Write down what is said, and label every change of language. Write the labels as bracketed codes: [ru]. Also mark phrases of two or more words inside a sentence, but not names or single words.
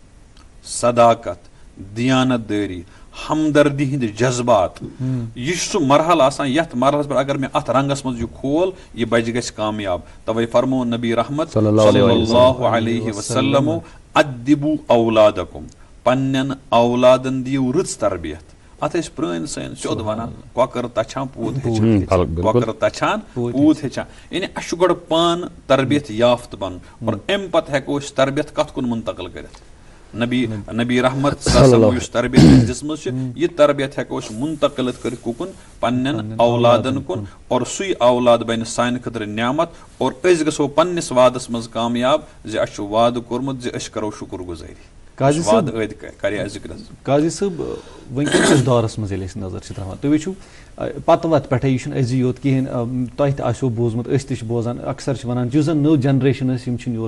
[ks] صداقت دیانت دٲری ہمدردی ہٕنٛدۍ جذبات یہِ چھُ سُہ مرحلہٕ آسان یتھ مرحلس پٮ۪ٹھ اگر مےٚ اتھ رنگس منٛز یہِ کھول یہِ بچہِ گژھِ کامیاب توے فرمو نبی رحمت صلی اللہ علیہ وسلم [ar] ادبو اولادکم [ks] پننٮ۪ن اولادن دِیِو رٕژ تربیت اتھ ٲسۍ پرٲنۍ سٲنۍ سیوٚد ونان کۄکر تچھان پوٗت ہیٚچھان کۄکر تچھان پوٗت ہیٚچھان یعنی اسہِ چھُ گۄڈٕ پانہٕ تربیت یافتہٕ بنُن اور امہِ پتہٕ ہٮ۪کو أسۍ تربیت کتھ کُن منتقل کٔرِتھ نبی رحمت یُس تربیت أسۍ دِژمٕژ چھِ یہِ تربیت ہٮ۪کو أسۍ منتقل کٔرِتھ کُکُن پننٮ۪ن اولادن کُن اور سُے اولاد بنہِ سانہِ خٲطرٕ نعمت اور أسۍ گژھو پننِس وعدس منٛز کامیاب زِ اسہِ چھُ وعدٕ کوٚرمُت زِ أسۍ کرو شُکر گُزٲری قاضی صٲب وٕنکیٚن دورس منٛز ییٚلہِ أسۍ نظر چھِ تراوان تُہۍ وٕچھِو پتہٕ وتہٕ پٮ۪ٹھے یہِ چھُنہٕ أزی یوت کِہینۍ تۄہہِ تہِ آسیو بوٗزمُت أسۍ تہِ چھِ بوزان اکثر چھِ ونان یُس زن نٔو جنریشن ٲسۍ یِم چھِنہٕ